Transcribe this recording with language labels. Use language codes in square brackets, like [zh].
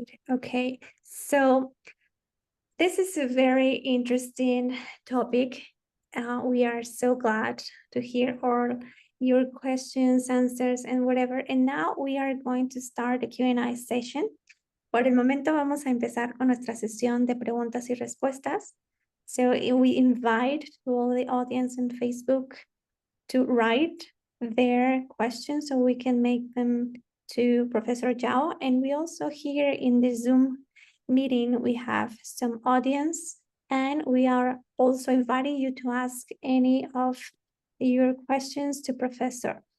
[en] Okay, so this is a very interesting topic. We are so glad to hear all your questions, answers, and whatever. And now we are going to start the Q&A session. [es] Por el momento vamos a empezar con nuestra sesión de preguntas y respuestas. [en] So we invite all the audience on Facebook to write their questions so we can make them to Professor Zhao. And we also here in the Zoom meeting, we have some audience, and we are also inviting you to ask any of your questions to Professor.